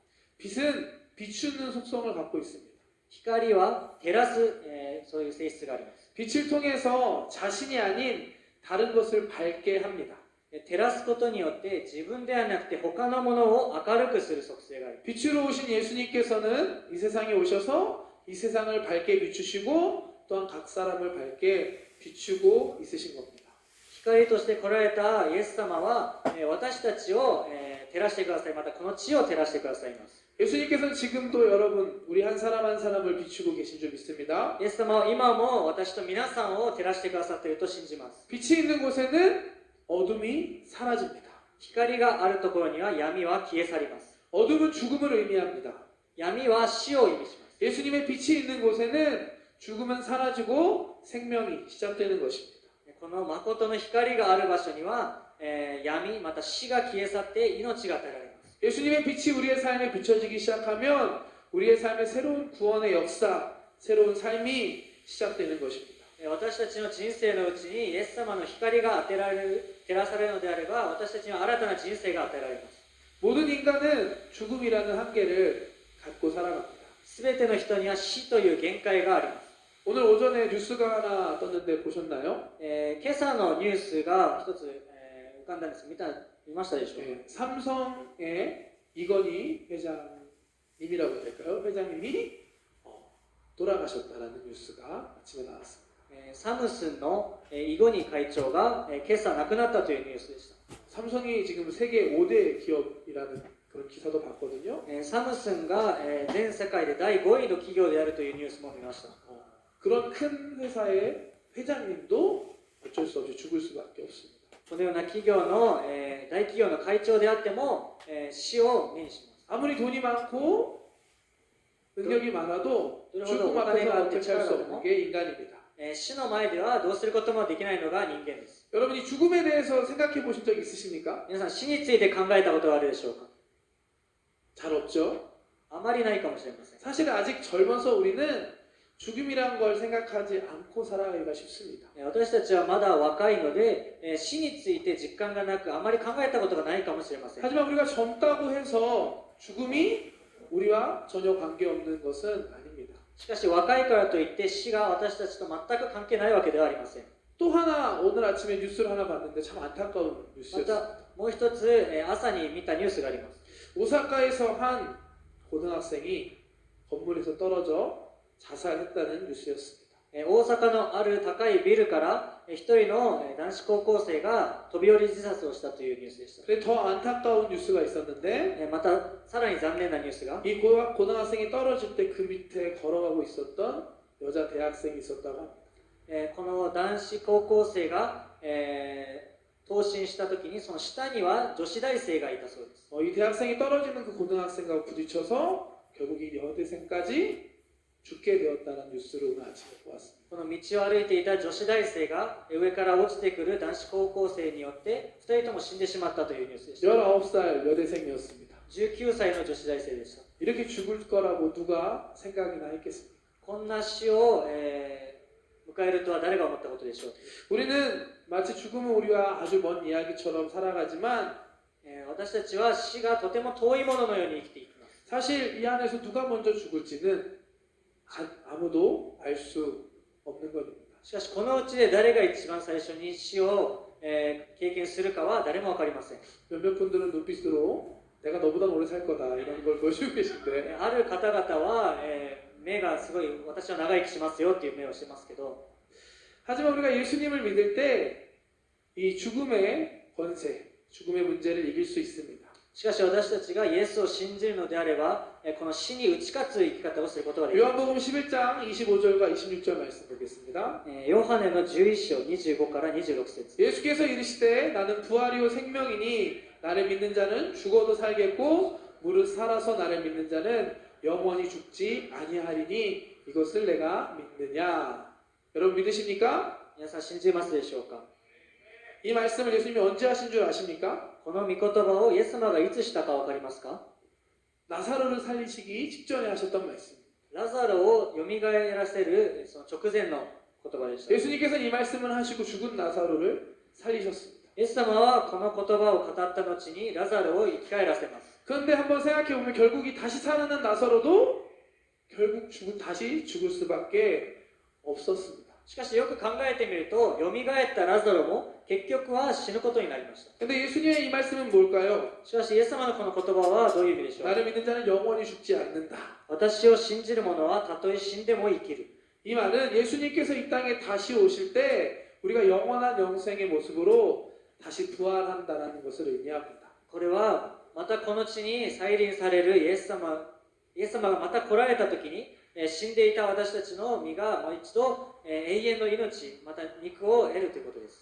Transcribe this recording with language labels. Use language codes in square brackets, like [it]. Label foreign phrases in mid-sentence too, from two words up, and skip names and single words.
[ko] 빛은 비추는 속성을 갖고 있습니다. [ja] 光は照らす、そういう性質があります。 [ko] 빛을 통해서 자신이 아닌 다른 것을 밝게 합니다. [ja] 照らすことによって自分ではなくて他のものを明るくする属性があります。 [ko] 빛으로 오신 예수님께서는 이 세상에 오셔서 이 세상을 밝게 비추시고 또한 각 사람을 밝게 비추고 있으신 겁니다. [ja] 光として来られたイエス様は、私たちを、照らしてください。またこの地を照らしてくださいます。 [ko] 예수님께서는 지금도 여러분 우리 한 사람 한 사람을 비추고 계신 줄 믿습니다. [ja] イエス様は今も私と皆さんを照らしてくださっていると信じます。 [ko] 빛이 있는 곳에는 어둠이 사라집니다. [ja] 光があるところには闇は消え去ります。 [ko] 어둠은 죽음을 의미합니다. [ja] 闇は死を意味します。 [ko] 예수님의 빛이 있는 곳에는 죽음은 사라지고 생명이 시작되는 것입니다. [ja] この誠の光がある場所には、闇また死が消え去って命が与えられます。 [ko] 예수님의 빛이 우리의 삶에 비춰지기 시작하면 우리의 삶에 새로운 구원의 역사, 새로운 삶이 시작되는 것입니다. [ja] 私たちの人生のうちにイエス様の光が照らされるのであれば、私たちには新たな人生が与えられます。 [ko] 모든 인간은 죽음이라는 한계를 갖고 살아갑니다. [ja] すべての人には死という限界があります。 [ko] 오늘 오전에 뉴스가 하나 떴는데 보셨나요? [ja] 今朝のニュースが一つ、浮かんだんです。見ましたでしょうか？ [ko] 네, 삼성의 이건희 회장님이라고 해야 될까요? 회장님이 돌아가셨다라는 뉴스가 아침에 나왔습니다. [ja] サムスンのイゴニ会長が今朝亡くなったというニュースでした。 [ko] 삼성이 지금 세계 5대 기업이라는 그런 기사도 봤거든요. [ja] サムスンが全世界で第5位の企業であるというニュースも見ました。 [ko] 그런 큰 회사의 회장님도 어쩔 수 없이 죽을 수밖에 없습니다. [ja] このような企業の、大企業の会長であっても、死を目にします。 [ko] 아무리 돈이 많고 능력이 많아도 죽음 앞에서 어떻게 할 수 없는 게 인간입니다. [ja] 死の前ではどうすることもできないのが人間です。 [ko] 여러분이 죽음에 대해서 생각해 보신 적 있으십니까? [ja] 皆さん、死について考えたことはあるでしょうか？ [ko] 잘 없죠. [ja] あまりないかもしれません。 [ko] 사실 아직 젊어서 우리는 죽음이란 걸 생각하지 않고 살아가기가 쉽습니다. [ja] 私たちはまだ若いので、死について実感がなく、あまり考えたことがないかもしれません。 [ko] 하지만 우리가 젊다고 해서 죽음이 우리와 전혀 관계없는 것은 아닙니다. [ja] しかし若いからといって死が私たちと全く関係ないわけではありません。 [ko] 또 하나 오늘 아침에 뉴스를 하나 봤는데 참 안타까운 [ja] ま [ko] 뉴스였습니다. [ja] たもう一つ、朝に見たニュースがあります。 [ko] 오사카에서 한 고등학생이 건물에서 떨어져 자살했다는 뉴스였습니다. [ja] 大阪のある高いビルから一人の男子高校生が飛び降り自殺をしたというニュースでした。 [ko] 근데 더 안타까운 뉴스가 있었는데 [ja] またさらに残念なニュースが [ko] 이 고등학생이 떨어질 때 그 밑에 걸어가고 있었던 여자 대학생이 있었다고 합니다. [ja] この男子高校生が、投身した時にその下には女子大生がいたそうです。 [ko] 이 대학생이 떨어지는 그 고등학생과 부딪혀서 결국 이 여대생까지 죽게 되었다는 뉴스를 오늘 아침에 보았습니다. [ja] この道を歩いていた女子大生が上から落ちてくる男子高校生によって2人とも死んでしまったというニュースでした。 [ko] 19살 여대생이었습니다. [ja] 19 歳の女子大生でした。 [ko] 이렇게 죽을 거라고 누가 생각이나 했겠습니까? [ja] こんな死を、迎えるとは誰が思ったことでしょう。 [ko] 우리는 마치 죽음은 우리와 아주 먼 이야기처럼 살아가지만 [ja] 私たちは死がとても遠いもののように生きていきます。 [ko] 사실 이 안에서 누가 먼저 죽을지는 아무도 알 수 없는 겁니다. [ja] しかしこのうちで誰が一番最初に死を、経験するかは誰も分かりません。 [ko] 몇몇 분들은 눈빛으로 내가 너보다 오래 살 거다 이런 걸 보여주고 계신데 [ja] ある方々は、目がすごい私は長生きしますよっていう目をしてますけど [ko] 하지만 우리가 예수님을 믿을 때 이 죽음의 권세, 죽음의 문제를 이길 수 있습니다. [ja] しかし私たちがイエスを信じるのであれば、この死に打ち勝つ生き方をすることができます。 [ko] 요한복음 11장 25절과 26절 말씀 보겠습니다. [ja] ヨハネの11章25から26節 [ko] 예수께서 이르시되 나는 부활이요 생명이니 나를 믿는 자는 죽어도 살겠고 무릇 살아서 나를 믿는 자는 영원히 죽지 아니하리니 이것을 내가 믿느냐. 여러분 믿으십니까? [ja] 皆さん信じますでしょうか。 [ko] 이 말씀을 예수님이 언제 하신 줄 아십니까? [ja] この御言葉をイエス様がいつしたか分かりますか。 [ko] 나사로를 살리시기 직전에 하셨던 말씀. [ja] ラザロをよみがえらせるその直前の言葉でした。 [ko] 예수님께서는 이 말씀을 하시고 죽은 나사로를 살리셨습니다. [ja] イエス様はこの言葉を語った後にラザロを生き返らせます。 [ko] 그런데 한번 생각해보면 결국 이 다시 살아난 나사로도 결국 다시 죽을 수밖에 없었습니다. [ja] しかしよく考えてみると、よみがえったラザロも結局は死ぬことになりました。 [ko] 근데 예수님의 이 말씀은 뭘까요? [ja] しかしイエス様のこの言葉はどういう意味でしょう。 [ko] 나를 믿는 자는 영원히 죽지 않는다. [ja] 私を信じる者はたとえ死んでも生きる。 [ko] 이 말은 예수님께서 이 땅에 다시 오실 때 우리가 영원한 영생의 모습으로 다시 부활한다는 것을 의미합니다. [ja] これはまたこの地に再臨されるイエス様がまた来られた時に、死んでいた私たちの身がもう一度永遠の命、また肉を得るということです。